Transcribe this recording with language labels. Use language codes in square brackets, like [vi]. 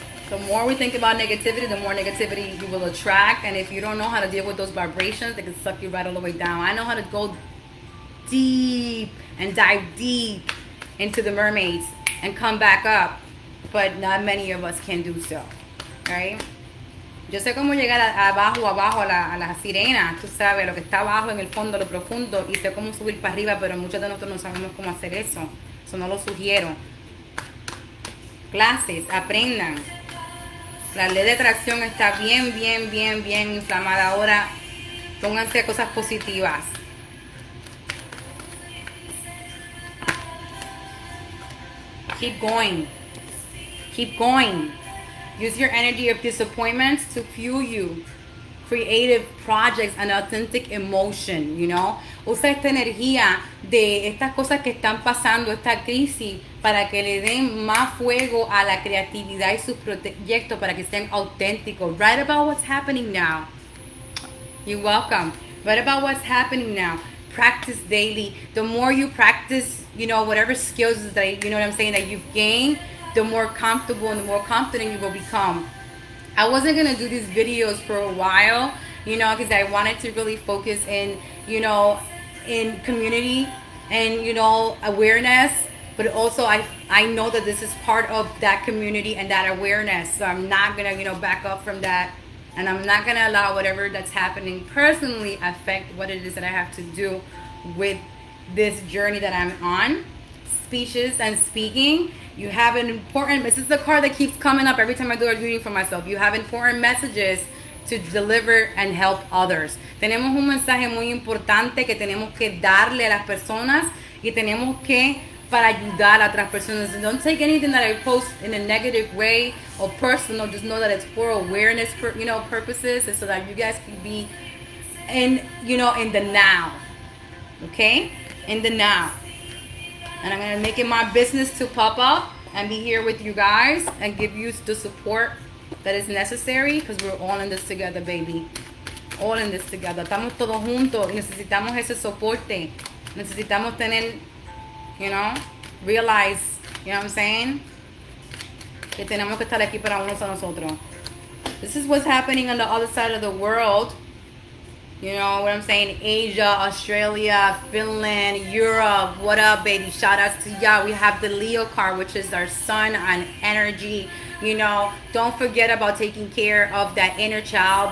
[en] The more we think about negativity, the more negativity you will attract. And if you don't know how to deal with those vibrations, they can suck you right all the way down. I know how to go deep and dive deep into the mermaids and come back up, but not many of us can do so, right? [es] Yo sé cómo llegar abajo a la sirena, tú sabes, lo que está abajo en el fondo, lo profundo, y sé cómo subir para arriba, pero muchos de nosotros no sabemos cómo hacer eso. Eso no lo sugiero. Clases, aprendan. La ley de atracción está bien inflamada ahora. Pónganse cosas positivas. [en] Keep going. Keep going. Use your energy of disappointments to fuel you. Creative projects and authentic emotion, you know. Usa esta energía de estas cosas que están pasando, esta crisis, para que le den más fuego a la creatividad y sus proyectos para que sean auténticos. Write about what's happening now. You're welcome. Write about what's happening now. Practice daily. The more you practice, you know, whatever skills that, you know what I'm saying, that you've gained, the more comfortable and the more confident you will become. I wasn't going to do these videos for a while you know, because I wanted to really focus in, you know, in community and, you know, awareness. But also I know that this is part of that community and that awareness. So I'm not going to, you know, back up from that. And I'm not going to allow whatever that's happening personally affect what it is that I have to do with this journey that I'm on. Speeches and speaking. You have an important, this is the card that keeps coming up every time I do a reading for myself. You have important messages to deliver and help others. [es] Tenemos un mensaje muy importante que tenemos que darle a las personas y tenemos que para ayudar a otras personas. [en] And don't take anything that I post in a negative way or personal. Just know that it's for awareness, you know, purposes, and so that you guys can be in, you know, in the now. Okay, in the now. And I'm gonna make it my business to pop up and be here with you guys and give you the support that is necessary, because we're all in this together, baby. All in this together. [es] Estamos todos juntos. Necesitamos ese soporte. Necesitamos tener, [en] you know, realize, you know what I'm saying? [es] Que tenemos que estar aquí para unos a nosotros. [en] This is what's happening on the other side of the world. You know what I'm saying? Asia, Australia, Finland, Europe. What up, baby? Shout outs to y'all. We have the Leo card, which is our sun and energy. You know, don't forget about taking care of that inner child.